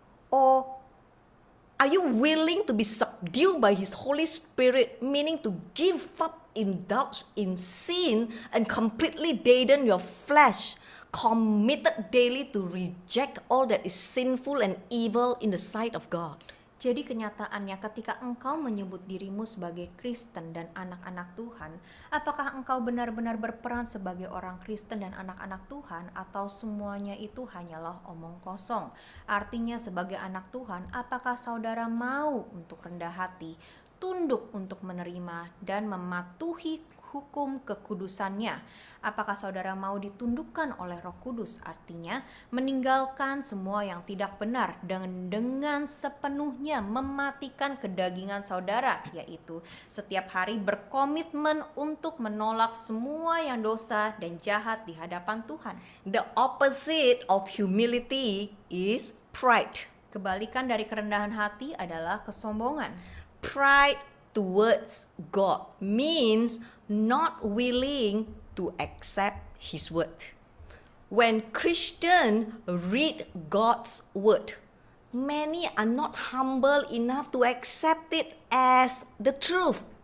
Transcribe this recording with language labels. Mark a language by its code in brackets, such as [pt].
[en] Or are you willing to be subdued by His Holy Spirit, meaning to give up, indulge in sin, and completely deaden your flesh, committed daily to reject all that is sinful and evil in the sight of God? [id] Jadi kenyataannya ketika engkau menyebut dirimu sebagai Kristen dan anak-anak Tuhan, apakah engkau benar-benar berperan sebagai orang Kristen dan anak-anak Tuhan, atau semuanya itu hanyalah omong kosong? Artinya sebagai anak Tuhan, apakah saudara mau untuk rendah hati, tunduk untuk menerima dan mematuhi hukum kekudusannya? Apakah saudara mau ditundukkan oleh Roh Kudus? Artinya meninggalkan semua yang tidak benar dan dengan sepenuhnya mematikan kedagingan saudara, yaitu setiap hari berkomitmen untuk menolak semua yang dosa dan jahat di hadapan Tuhan. [en] The opposite of humility is pride. [id] Kebalikan dari kerendahan hati adalah kesombongan. [en] Pride towards God means not willing to accept His word. When Christians read God's word, many are not humble enough to accept it as the truth.